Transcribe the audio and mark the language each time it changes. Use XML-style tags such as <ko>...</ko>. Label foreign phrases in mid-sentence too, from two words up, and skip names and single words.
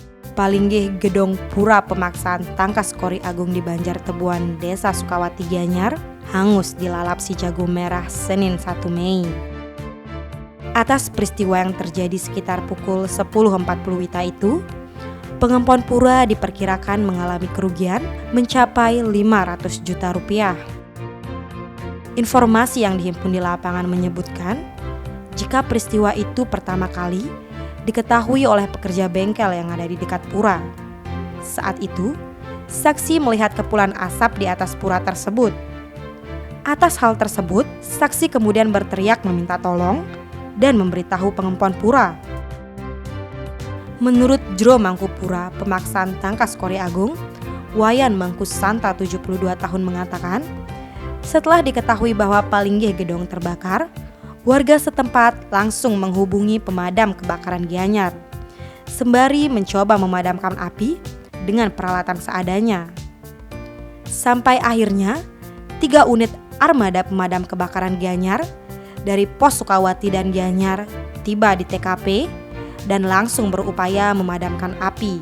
<id>Palinggih gedong pura pemaksaan Tangkas Kori Agung di Banjar Tebuan, Desa Sukawati Gianyar, hangus dilalap si jago merah Senin 1 Mei. Atas peristiwa yang terjadi sekitar pukul 10.40 WITA itu, pengempon pura diperkirakan mengalami kerugian mencapai 500 juta rupiah. Informasi yang dihimpun di lapangan menyebutkan, jika peristiwa itu pertama kali diketahui oleh pekerja bengkel yang ada di dekat pura. Saat itu, saksi melihat kepulan asap di atas pura tersebut. Atas hal tersebut, saksi kemudian berteriak meminta tolong dan memberitahu pengempon pura. Menurut Jro Mangkupura Pemaksaan Tangkas Kori Agung, Wayan Mangkus Santa 72 tahun mengatakan, setelah diketahui bahwa Palinggih gedong terbakar, warga setempat langsung menghubungi pemadam kebakaran Gianyar, sembari mencoba memadamkan api dengan peralatan seadanya. Sampai akhirnya, 3 unit armada pemadam kebakaran Gianyar dari Pos Sukawati dan Gianyar tiba di TKP dan langsung berupaya memadamkan api.</id>